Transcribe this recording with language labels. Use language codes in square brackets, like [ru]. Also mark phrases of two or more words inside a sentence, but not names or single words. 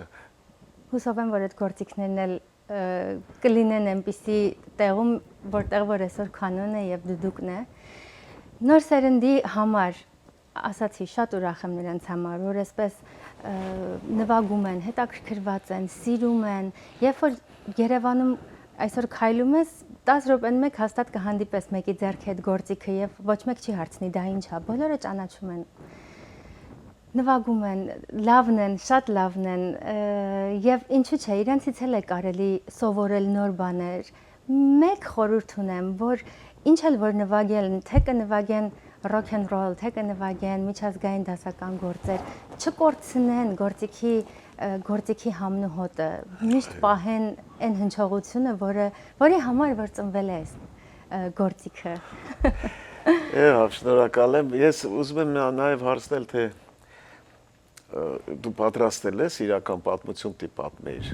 [hy] Հուսով եմ, որ այդ գործիքներն էլ կլինեն այնպիսի տեղում, որտեղ որ այսօր կանոն է եւ դուդուկն է։ Նոր սերնդի համար ասացի, շատ ուրախ եմ նրանց համար, որ այսպես նվագում են, հետաքրքրված են, սիրում են, երբ որ Երևանում այսօր քայլում ես 10 րոպեն մեկ հաստատ կհանդիպես մեկի ձեռքի այդ գործիքը եւ ոչ մեկ չի հարցնի դա ինչ է, բոլորը ճանաչում են։ Նվագում են, լավն են, շատ լավն են եւ ինչու՞ չէ, իրենցից էլ է կարելի սովորել նոր բաներ։ Մեկ խորհուրդ ունեմ, որ ինչ էլ որ նվագելն, թե կնվագեն [en] rock and roll, [hy] թե կնվագեն միջազգային դասական գործեր, չկորցնեն գործիքի համն ու հոտը, միշտ պահեն այն հնչողությունը, որի համար որ ծնվել է գործիքը։ Շնորհակալ եմ։ Ես ուզում եմ նաև հարցնել, թե դու պատրաստել ես իրական պատմություն պատմեիր։